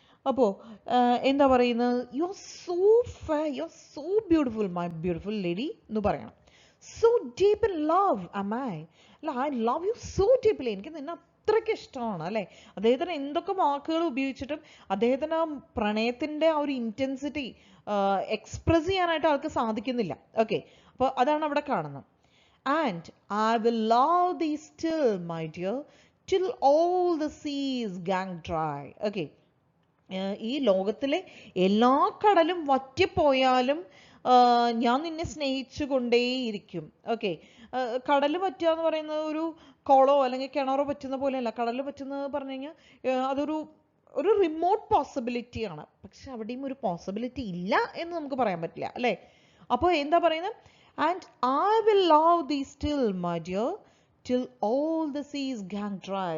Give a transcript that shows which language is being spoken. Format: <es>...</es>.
<ml>അപ്പോൾ എന്താ പറയുന്നത്,</ml> <en>you are so fair, you are so beautiful, my beautiful lady</en> <ml>എന്ന് പറയണം.</ml> <en>so deep in love am I, അല്ല I love you so deeply,</en> <ml>എനിക്ക് നിന്നെ അത്രയ്ക്ക് ഇഷ്ടമാണ്, അല്ലേ? അദ്ദേഹത്തിന് എന്തൊക്കെ വാക്കുകൾ ഉപയോഗിച്ചിട്ടും അദ്ദേഹത്തിന് ആ പ്രണയത്തിൻ്റെ ആ ഒരു ഇൻറ്റൻസിറ്റി എക്സ്പ്രസ് ചെയ്യാനായിട്ട് ആൾക്ക് സാധിക്കുന്നില്ല. ഓക്കെ, അപ്പോൾ അതാണ് അവിടെ കാണുന്നത്.</ml> <en>And I will love thee still, my dear, till all the seas gang dry.</en> <ml>Okay, ഈ ലോകത്തിലെ എല്ലാ കടലും വറ്റിപ്പോയാലും ഞാൻ നിന്നെ സ്നേഹിച്ചു കൊണ്ടേയിരിക്കും. ഓക്കെ, കടൽ പറ്റുക എന്ന് പറയുന്നത് ഒരു കുളമോ അല്ലെങ്കിൽ കിണറോ പറ്റുന്ന പോലെയല്ല. കടൽ പറ്റുന്നത് പറഞ്ഞു കഴിഞ്ഞാൽ അതൊരു ഒരു റിമോട്ട് പോസിബിലിറ്റിയാണ്. പക്ഷെ അവിടെയും ഒരു പോസിബിലിറ്റി ഇല്ല എന്ന് നമുക്ക് പറയാൻ പറ്റില്ല, അല്ലേ? അപ്പോൾ എന്താ പറയുന്നത്,</ml> <en>And I will love thee still, my dear, till all the seas gang dry.</en>